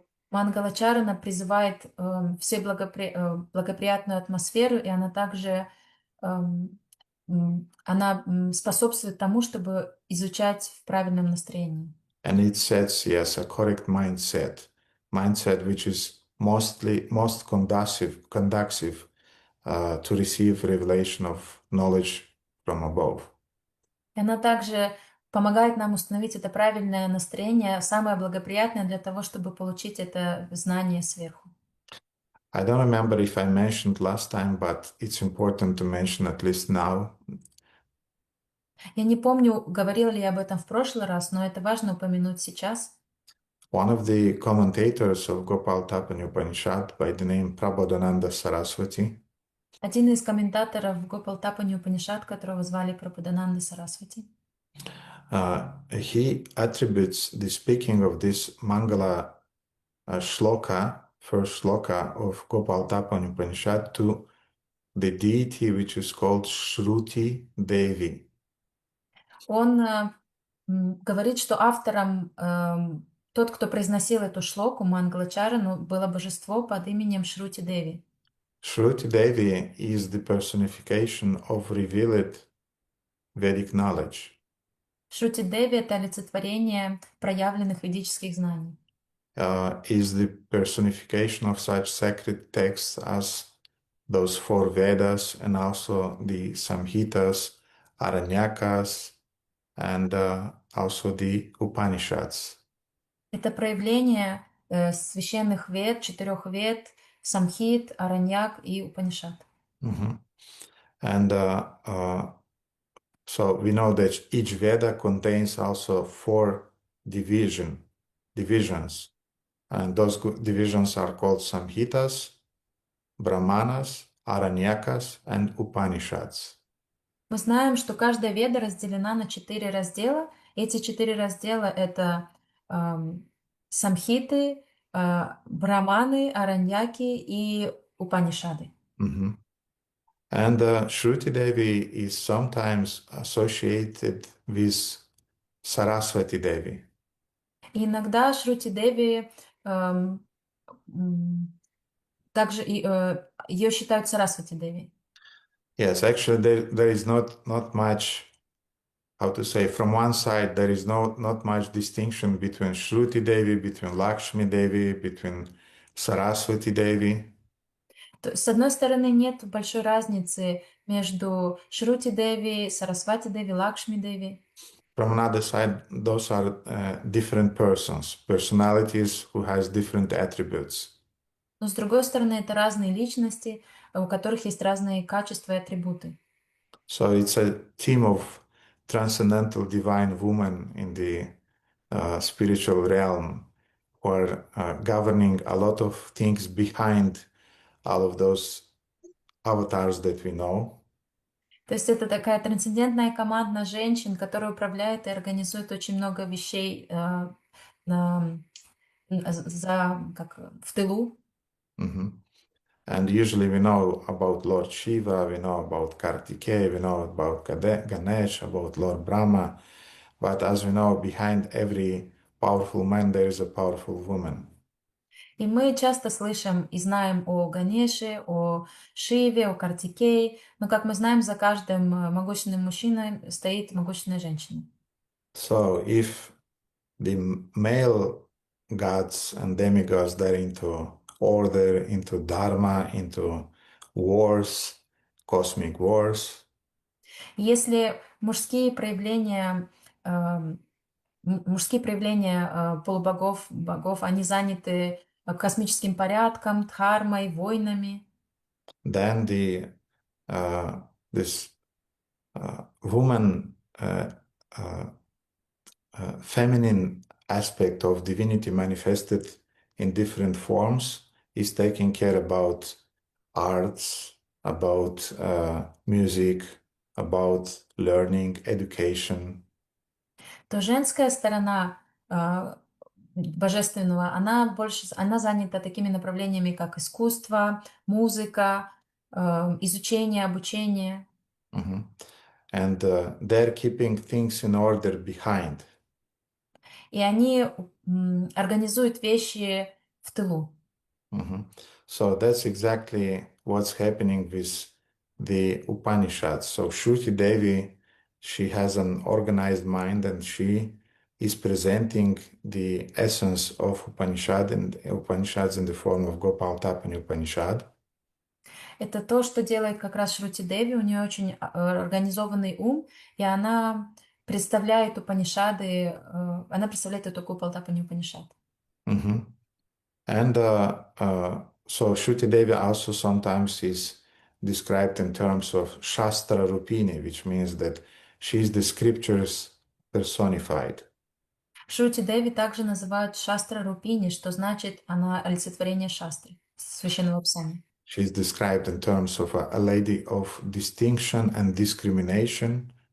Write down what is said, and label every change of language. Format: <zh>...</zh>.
<ru>Мангалачарана призывает все благоприятную атмосферу, и она также она способствует тому, чтобы изучать в правильном настроении.</ru> <en>And it sets, yes, a correct mindset which is most conducive to receive revelation of knowledge from above.</en> <ru>И она также помогает нам установить это правильное настроение, самое благоприятное для того, чтобы получить это знание сверху.</ru> <en>I don't remember if I mentioned last time, but it's important to mention at least now.</en> <ru>Я не помню, говорила ли я об этом в прошлый раз, но это важно упомянуть сейчас.</ru> <en>One of the commentators of Gopalatapani Upanishad by the name Prabodhananda Saraswati,</en> <ru>Один из комментаторов Гопалтапани Упанишад, которого звали Прабхудананда Сарасвати,</ru> <en>he attributes the speaking of this Mangala shloka, first shloka of Gopalatapani Upanishad, to the deity which is called Shruti Devi.</en> <ru>он говорит, что автором, тот, кто произносил эту шлоку, Мангалачарану, было божество под именем Шрути Деви.</ru> <en>Shruti Devi is the personification of revealed Vedic knowledge.</en> <ru>Шрути Деви — это олицетворение проявленных ведических знаний.</ru> <en>Is the personification of such sacred texts as those four Vedas and also the Samhitas, Aranyakas, and also the Upanishads.</en> <ru>Это проявление священных вед, четырех вед, Самхит, Араньяк и Упанишад. Mhm.</ru> <en>And so we know that each Veda contains also four divisions, and those divisions are called Samhitas, Brahmanas, Aranyakas, and Upanishads.</en> <ru>Мы знаем, что каждая веда разделена на 4 раздела. Эти 4 раздела — это самхиты, браманы, араньяки и упанишады. Mhm.</ru> <en>And Shruti Devi is sometimes associated with Saraswati Devi.</en> <ru>И иногда Шрути Деви также ее считают Сарасвати Деви.</ru> <en>Yes, actually, there is not much, how to say, from one side, there is not much distinction between Shruti Devi, between Lakshmi Devi, between Saraswati Devi.</en> <ru>С одной стороны, нет большой разницы между Шрути Деви, Сарасвати Деви, Лакшми Деви.</ru> <en>From another side, those are different personalities who has different attributes.</en> <ru>Но с другой стороны, это разные личности, у которых есть разные качества и атрибуты.</ru> <en>So it's a theme of transcendental divine woman in the spiritual realm, who are governing a lot of things behind all of those avatars that we know.</en> <ru>То есть это такая трансцендентная команда женщин, которая управляет и организует очень много вещей в тылу. Mhm.</ru> <en>And usually we know about Lord Shiva, we know about Kartikeya, we know about Ganesh, about Lord Brahma. But as we know, behind every powerful man, there is a powerful woman.</en> <ru>И мы часто слышим и знаем о Ганеше, о Шиве, о Картикее, но, как мы знаем, за каждым могущественным мужчиной стоит могущественная женщина.</ru> <en>So if the male gods and demigods, they're into order, into dharma, into wars, cosmic wars.</en> <ru>Если мужские проявления полубогов, богов, они заняты космическим порядком, дхармой, войнами,</ru> <en>Then this woman, uh, feminine aspect of divinity manifested in different forms is taking care about arts, about music, about learning, education.</en> <ru>То женская сторона а, божественного, она больше, она занята такими направлениями, как искусство, музыка, изучение, обучение. Mhm.</ru> <en>And they're keeping things in order behind.</en> <ru>И они организуют вещи в тылу. Mhm.</ru> <en>So that's exactly what's happening with the Upanishads. So Shruti Devi, she has an organized mind and she is presenting the essence of Upanishad and Upanishads in the form of Gopalatapani Upanishad.</en> <ru>Это то, что делает как раз Шрути Деви. У нее очень организованный ум, и она представляет Упанишады, она представляет эту Гопалатапани Упанишад. Mhm.</ru> <en>And so Shruti Devi also sometimes is described in terms of Shastra Rupini, which means that she is the scriptures personified.</en> <ru>Шрути Деви также называют Шастра Рупини, что значит она олицетворение Шастры, священного писания.</ru> <en>She is described in terms of a lady of distinction and discrimination.</en>